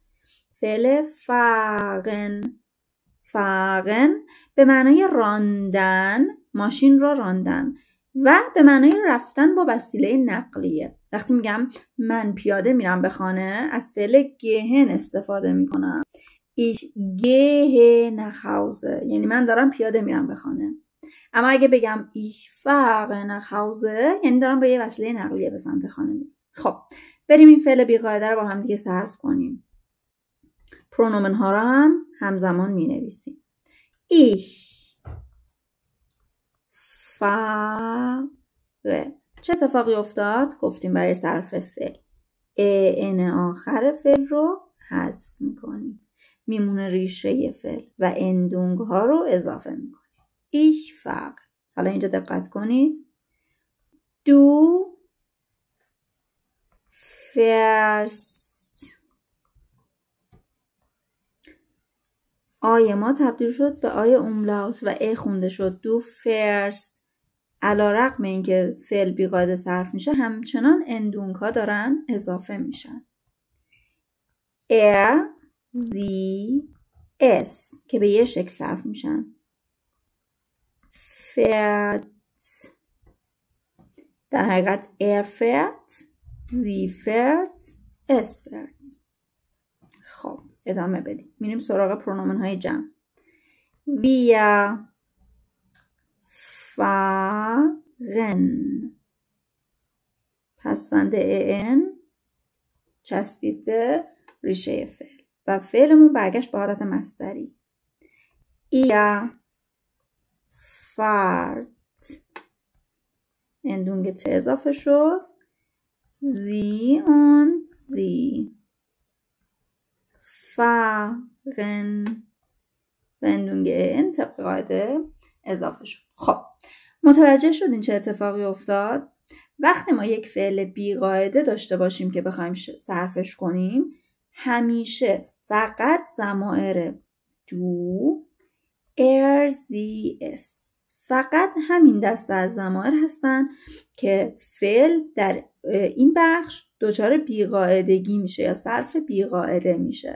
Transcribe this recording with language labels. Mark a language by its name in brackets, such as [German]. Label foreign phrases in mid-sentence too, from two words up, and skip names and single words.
[Persian] فعل fahren به معنای راندن، ماشین را راندن، و به معنای رفتن با وسیله نقلیه. وقتی میگم من پیاده میرم به خانه از فعل gehen استفاده میکنم. [German] Ich gehe nach Hause [Persian] یعنی من دارم پیاده میرم به خانه. اما اگه بگم [German] ich fahre nach Hause [Persian] یعنی دارم با یه وسیله نقلیه به سمت خانه میرم. خب بریم این فعل بیقاعده رو با هم دیگه صرف کنیم. پرونومن ها رو هم همزمان می نویسیم. [German] Ich fahre. [Persian] چه اتفاقی افتاد؟ گفتیم برای صرف فعل ان آخر فعل رو حذف میکنیم. میمونه ریشه فعل و اندونگ ها رو اضافه میکنیم. [German] Ich fahre. [Persian] حالا اینجا دقت کنید. [German] Du fährst. [Persian] آی ما تبدیل شد به آی اوملاوت و ای خونده شد. [German] du fährst. [Persian] علی رغم اینکه فعل بیقاعده صرف میشه همچنان اندونگ ها دارن اضافه میشن. [German] sie es [Persian] که به یه شکل صرف میشن. [German] fährt [Persian] در حقیقت [German] fährt, sie fährt, es fährt. [Persian] خب ادامه بدیم. میریم سراغ پرونومن های جمع. [German] Wir fahren. [Persian] پسوند ان چسبید به ریشه فعل و فعلمون برگشت به حالت مصدری. [German] Ihr fahrt. [Persian] اندونگ ت اضافه شد. [German] Sie und sie fahren [Persian] و اندونگ ان طبق قاعده اضافه شد. خب متوجه شدین چه اتفاقی افتاد؟ وقتی ما یک فعل بیقاعده داشته باشیم که بخوایم صرفش کنیم همیشه فقط ضمائر [German] du sie es [Persian] فقط همین دسته از ضمائر هستن که فعل در این بخش دچار بیقاعدگی میشه یا صرف بیقاعده میشه.